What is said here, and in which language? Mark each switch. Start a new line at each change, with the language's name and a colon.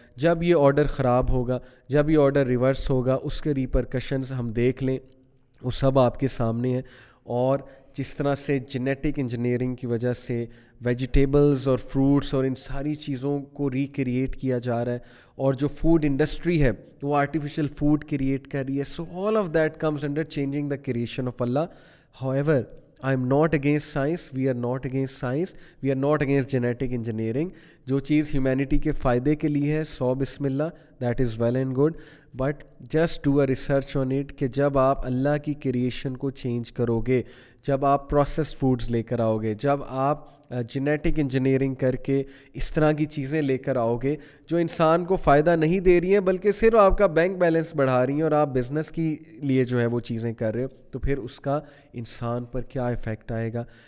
Urdu: جب یہ آرڈر خراب ہوگا, جب یہ آرڈر ریورس ہوگا, اس کے ریپرکشنز ہم دیکھ لیں, وہ سب آپ کے سامنے ہیں. اور جس طرح سے جینیٹک انجینئرنگ کی وجہ سے ویجیٹیبلز اور فروٹس اور ان ساری چیزوں کو ریکریٹ کیا جا رہا ہے, اور جو فوڈ انڈسٹری ہے وہ آرٹیفیشیل فوڈ کریٹ کر رہی ہے.
English: So all of that comes under changing the creation of Allah. However, I am not against science, we are not against science, we are not against genetic engineering.
Urdu: جو چیز humanity کے فائدے کے لیے ہے, سو بسم اللہ,
English: that is well and good, but just do a research on it
Urdu: کہ جب آپ اللہ کی کریشن کو چینج کرو گے, جب آپ پروسیسڈ فوڈز لے کر آؤ گے, جب آپ جینیٹک انجینئرنگ کر کے اس طرح کی چیزیں لے کر آؤ گے جو انسان کو فائدہ نہیں دے رہی ہیں بلکہ صرف آپ کا بینک بیلنس بڑھا رہی ہیں اور آپ بزنس کی لیے جو ہے وہ چیزیں کر رہے ہو, تو پھر اس کا انسان پر کیا ایفیکٹ آئے گا.